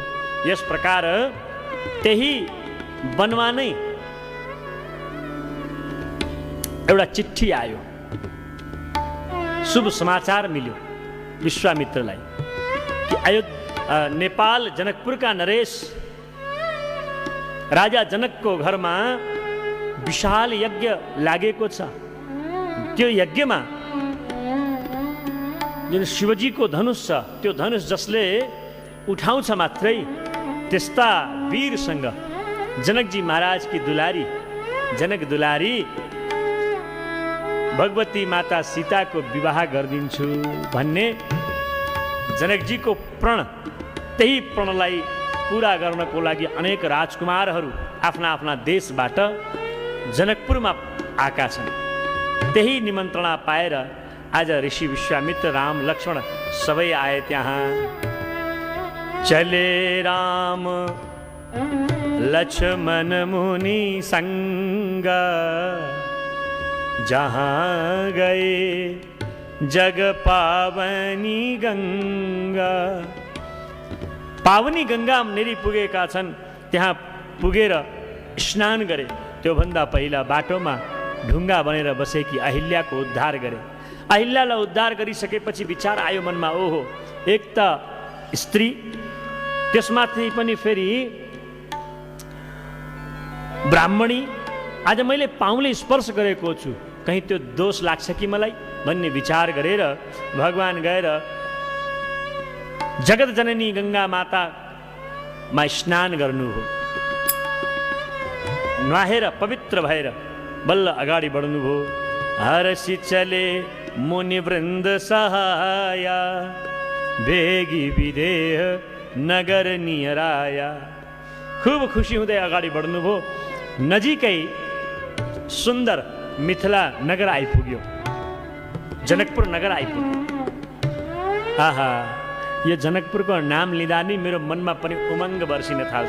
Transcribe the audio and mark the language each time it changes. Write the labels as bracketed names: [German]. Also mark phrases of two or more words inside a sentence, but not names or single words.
[Nepali] यस प्रकार त्यही वनमा नै एउटा चिठी आयो, शुभ समाचार मिल्यो विश्वामित्रलाई कि नेपाल जनकपुरका नरेश राजा जनकको घरमा विशाल यज्ञ लागेको छ। त्यो यज्ञमा जुन शिवजीको धनुष छ त्यो धनुष जसले उठाउँछ मात्रै त्यस्ता वीरसँग जनकजी महाराजकी दुलारी जनक दुलारी भगवती माता सीताको विवाह गरिदिन्छु भन्ने जनकजीको प्रण, त्यही प्रणलाई पुरा गर्नको लागि अनेक राजकुमारहरू आफ्ना आफ्ना देशबाट जनकपुरमा आएका छन्। त्यही निमन्त्रणा पाएर आज ऋषि विश्वामित्र राम लक्ष्मण सबै आए त्यहाँ। [Awadhi] चले राम लक्ष्मण मुनि संग जहाँ गए जग पावनी गंगा। [Nepali] पावनी गंगा नेरी पुगेका छन्, त्यहाँ पुगेर स्नान गरे। त्योभन्दा पहिला बाटोमा ढुङ्गा बनेर बसेकी अहिल्याको उद्धार गरे। अहिल्यालाई उद्धार गरिसकेपछि विचार आयो मनमा, ओहो एक त स्त्री, त्यसमाथि पनि फेरि ब्राह्मणी, आज मैले पाउले स्पर्श गरेको छु, कहीँ त्यो दोष लाग्छ कि मलाई भन्ने विचार गरेर भगवान गएर जगत जननी गंगा मातामा स्नान गर्नु हो। नुहाएर पवित्र भएर बल्ल अगाडि बढ्नुभयो। [Awadhi] हरसी चले मुनि वृन्द सहाया भेगी विदेह नगर नियराया। [Nepali] खूब खुसी हुँदै अगाडि बढ्नुभयो। नजिकै सुन्दर मिथिला नगर आइपुग्यो, जनकपुर नगर आइपुग्यो। आहा, यो जनकपुरको नाम लिँदा नि मेरो मनमा पनि उमङ्ग बर्सिन थाल्छ।